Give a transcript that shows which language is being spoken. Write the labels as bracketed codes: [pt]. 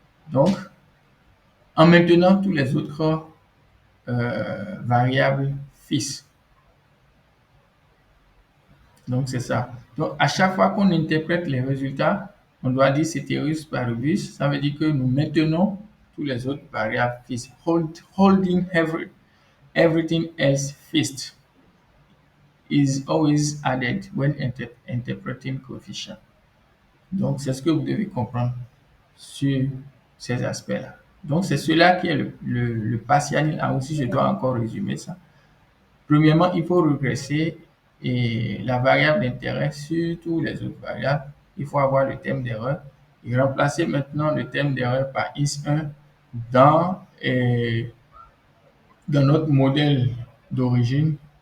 [fr] Donc, en maintenant tous les autres variables fixes. Donc, c'est ça. Donc, à chaque fois qu'on interprète les résultats, on doit dire ceteris paribus. Ça veut dire que nous maintenons tous les autres variables fixes. [en] Holding everything else fixed is always added when interpreting coefficient. [fr] Donc, c'est ce que vous devez comprendre sur ces aspects-là. Donc, c'est cela qui est le partial. Ah, aussi, je dois encore résumer ça. Premièrement, il faut regresser et la variable d'intérêt sur toutes les autres variables. Il faut avoir le terme d'erreur et remplacer maintenant le terme d'erreur par is1 dans, dans notre modèle d'origine.